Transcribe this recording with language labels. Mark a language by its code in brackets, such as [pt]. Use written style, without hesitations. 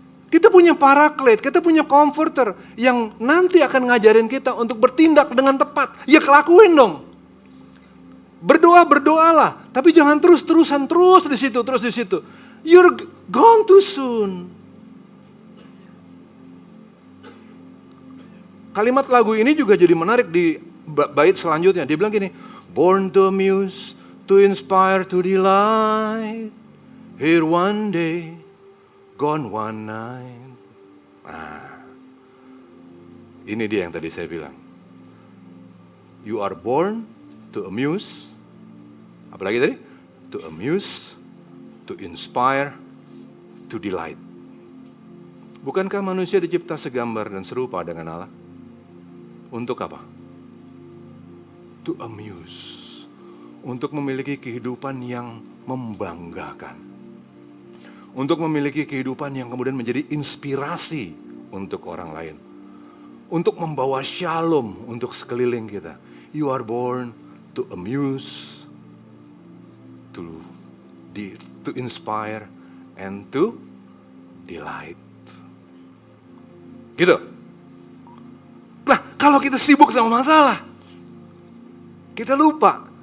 [id] Kita punya paraclete, kita punya comforter yang nanti akan ngajarin kita untuk bertindak dengan tepat. Ya kelakuin dong. Berdoalah, tapi jangan terus-terusan terus di situ. [en] You're gone too soon. [id] Kalimat lagu ini juga jadi menarik di bait selanjutnya. Dia bilang gini, [en] born to amuse, to inspire, to delight. Here one day, gone one night. [id] Nah, ini dia yang tadi saya bilang. [en] You are born to amuse. [id] Apalagi tadi? [en] To amuse, to inspire, to delight. [id] Bukankah manusia dicipta segambar dan serupa dengan Allah? Untuk apa? [en] To amuse. [id] Untuk memiliki kehidupan yang membanggakan. Untuk memiliki kehidupan yang kemudian menjadi inspirasi untuk orang lain. Untuk membawa shalom untuk sekeliling kita. [en] You are born to amuse, to inspire, and to delight. [id] Gitu. Nah, kalau kita sibuk sama masalah, kita lupa.